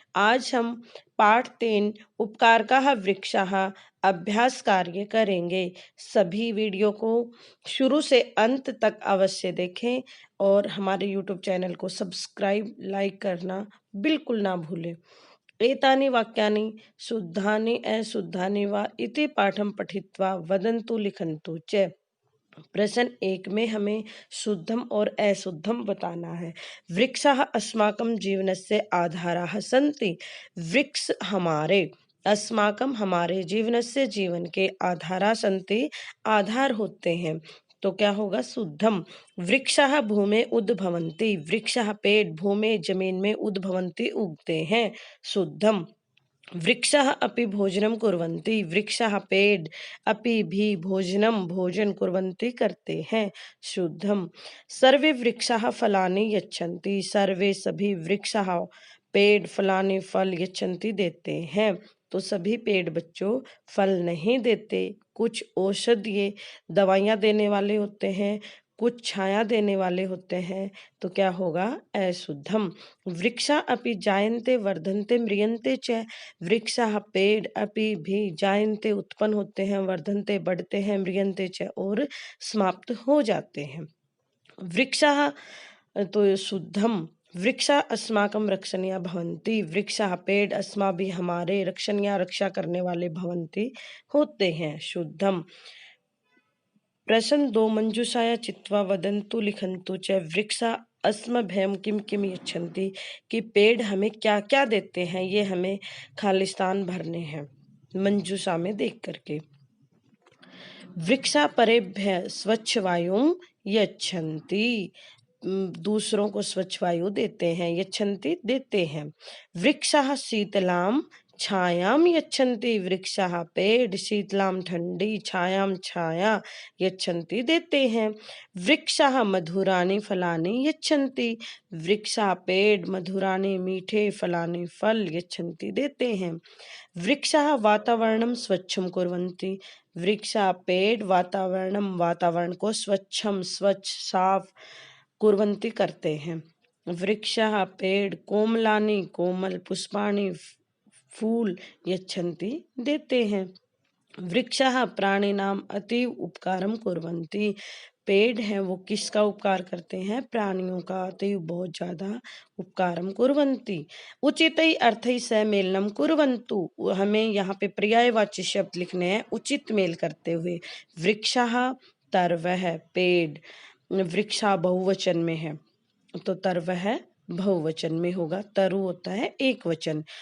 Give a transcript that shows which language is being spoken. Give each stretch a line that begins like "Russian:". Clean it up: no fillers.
Hindi: आज हम पाठ 3 उपकारकः वृक्षः अभ्यास कार्य करेंगे। सभी वीडियो को शुरू से अंत तक अवश्य देखें और हमारे यूट्यूब चैनल को सब्सक्राइब लाइक करना बिल्कुल ना भूलें।
Sanskrit: एतानि वाक्यानि शुद्धानि अशुद्धानि वा इति पाठं पठित्वा वदन्तु लिखन्तु च।
Hindi: प्रश्न 1 में हमें शुद्धम और अशुद्धम बताना है।
Sanskrit: वृक्षः अस्माकं जीवनस्य आधाराः सन्ति।
Hindi: वृक्ष अस्माकं हमारे जीवनस्य जीवन के आधारा सन्ति, आधार होते हैं। तो क्या होगा? शुद्धम। वृक्षः भूमे उद्भवन्ति। वृक्षः पेड़ भूमे जमीन में उद्भवन्ति उगते हैं।
Sanskrit: शुद्धम। वृक्षः अपि भोजनं कुर्वन्ति।
Hindi: वृक्षः पेड़ अपि भी भोजनं भोजन कुर्वन्ति करते हैं।
Sanskrit: शुद्धम। सर्वे वृक्षाः फलानि यच्छन्ति।
Hindi: सर्वे सभी वृक्षाः पेड़ फलानि फल यच्छन्ति देते हैं। तो सभी पेड़ बच्चों फल नहीं देते, कुछ औषधीय दवाइयाँ देने वाले होते हैं, कुछ छाया देने वाले होते हैं। तो क्या होगा? अशुद्धम।
Sanskrit: वृक्षा अपि जायन्ते वर्धन्ते म्रियन्ते च।
Hindi: वृक्षाः पेड़ अपि भी जायन्ते उत्पन्न होते हैं, वर्धन्ते बढ़ते हैं, म्रियन्ते च और समाप्त हो जाते हैं।
Sanskrit: वृक्षाः तो शुद्धम। वृक्षा अस्माकं रक्षणीया भवन्ति।
Hindi: वृक्षाः पेड़ अस्माभिः हमारे रक्षणीया रक्षा करने वाले भवन्ति होते हैं। शुद्धम।
Sanskrit: प्रश्न 2 मंजूषाया चित्वा वदन्तु लिखन्तु च।
Hindi: वृक्षा अस्मभ्यं किम किम यच्छन्ति कि पेड़ हमें क्या क्या देते हैं, ये हमें खालिस्तान भरने हैं मंजूषा में देख करके।
Sanskrit: वृक्षा परेभ्य स्वच्छ वायुं यच्छन्ति।
Hindi: दूसरों को स्वच्छ वायु देते हैं, यच्छन्ति देते हैं।
Sanskrit: वृक्षाः शीतलां छायां यच्छन्ति।
Hindi: वृक्षाः पेड़ शीतलां ठंडी छायां छाया यच्छन्ति देते हैं।
Sanskrit: वृक्षाः मधुरानि फलानि यच्छन्ति। वृक्षाः पेड़ मधुरानि मीठे फलानि फल यच्छन्ति देते हैं। वृक्षाः वातावरणं स्वच्छं कुर्वन्ति।
Hindi: वृक्षाः पेड़ वातावरण को स्वच्छ साफ कुर्वन्ति करते हैं। वृक्षाः पेड़ कोमलानि कोमल पुष्पाणि फूल यच्छन्ति देते हैं।
Sanskrit: वृक्षाः प्राणिनाम अति उपकारम कुर्वन्ति।
Hindi: पेड़ हैं वो किसका उपकार करते हैं? प्राणियों का अति बहुत ज्यादा उपकारम कुर्वन्ति।
Sanskrit: उचितै अर्थै स मेलनम कुर्वन्तु।
Hindi: हमें यहाँ पे पर्यायवाची शब्द लिखने हैं उचित मेल करते हुए। वृक्षाः तरवः पेड़, वृक्षा बहुवचन में है तो तरवः बहुवचन में होगा, तरु होता है एक वचन।